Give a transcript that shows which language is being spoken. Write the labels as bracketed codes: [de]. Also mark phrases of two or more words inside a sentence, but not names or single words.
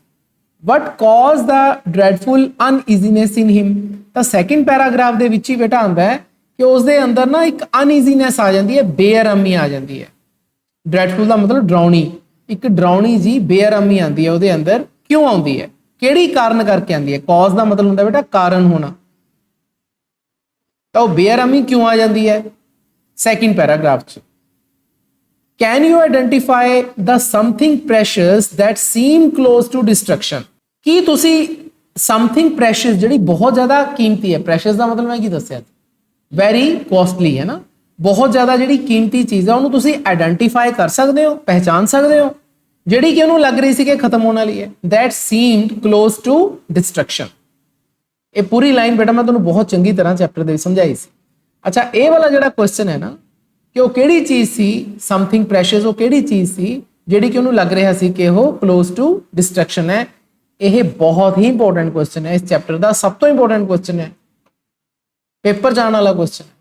[en] What caused the dreadful uneasiness in him, [pa] ਤਾਂ [en] second paragraph [pa] ਦੇ ਵਿੱਚ ਹੀ ਬੇਟਾ ਆਉਂਦਾ ਹੈ ਕਿ ਉਸਦੇ ਅੰਦਰ ਨਾ ਇੱਕ ਅਨਈਜ਼ੀਨੈਸ ਆ ਜਾਂਦੀ ਹੈ, ਬੇਆਰਾਮੀ ਆ ਜਾਂਦੀ ਹੈ। ਡਰੈਡਫੁਲ ਦਾ ਮਤਲਬ ਡਰਾਉਣੀ, ਇੱਕ ਡਰਾਉਣੀ ਜੀ ਬੇਆਰਾਮੀ ਆਉਂਦੀ ਹੈ ਉਹਦੇ ਅੰਦਰ। ਕਿਉਂ ਆਉਂਦੀ ਹੈ, ਕਿਹੜੀ ਕਾਰਨ ਕਰਕੇ ਆਉਂਦੀ ਹੈ। ਕਾਜ਼ ਦਾ ਮਤਲਬ ਹੁੰਦਾ ਬੇਟਾ ਕਾਰਨ ਹੋਣਾ, ਤਾਂ ਉਹ ਬੇਆਰਾਮੀ ਕਿਉਂ ਆ ਜਾਂਦੀ ਹੈ [en] second paragraph [pa] 'ਚ। [en] Can you identify the something precious that seem close to destruction? [pa] ਕੀ ਤੁਸੀਂ [en] something precious [pa] ਜਿਹੜੀ ਬਹੁਤ ਜ਼ਿਆਦਾ ਕੀਮਤੀ ਹੈ, precious ਦਾ ਮਤਲਬ ਮੈਂ ਕੀ ਦੱਸਿਆ, [en] very costly [pa] ਹੈ ਨਾ, ਬਹੁਤ ਜ਼ਿਆਦਾ ਜਿਹੜੀ ਕੀਮਤੀ ਚੀਜ਼ ਹੈ ਉਹਨੂੰ ਤੁਸੀਂ ਆਇਡੈਂਟੀਫਾਈ ਕਰ ਸਕਦੇ ਹੋ, ਪਹਿਚਾਨ ਸਕਦੇ ਹੋ, ਜਿਹੜੀ ਕਿ ਉਹਨੂੰ ਲੱਗ ਰਹੀ ਸੀ ਕਿ ਖਤਮ ਹੋਣ ਵਾਲੀ ਹੈ। [en] that seemed close to destruction। [pa] ਇਹ ਪੂਰੀ ਲਾਈਨ ਬੇਟਾ ਮੈਂ ਤੁਹਾਨੂੰ ਬਹੁਤ ਚੰਗੀ ਤਰ੍ਹਾਂ ਚੈਪਟਰ ਦੇ ਵਿੱਚ ਸਮਝਾਈ ਸੀ। ਅੱਛਾ, ਇਹ ਵਾਲਾ ਜਿਹੜਾ ਕੁਐਸਚਨ ਹੈ ਨਾ ਕਿ ਉਹ ਕਿਹੜੀ ਚੀਜ਼ ਸੀ, [en] something precious, [pa] ਉਹ ਕਿਹੜੀ ਚੀਜ਼ ਸੀ ਜਿਹੜੀ ਕਿ ਉਹਨੂੰ ਲੱਗ ਰਿਹਾ ਸੀ ਕਿ ਉਹ [en] close to destruction [pa] ਹੈ। ਇਹ ਬਹੁਤ ਹੀ [en] important question [pa] ਹੈ, ਇਸ ਚੈਪਟਰ ਦਾ ਸਭ ਤੋਂ [en] important question [pa] ਹੈ, ਪੇਪਰ ਜਾਣ ਵਾਲਾ ਕੁਐਸਚਨ ਹੈ।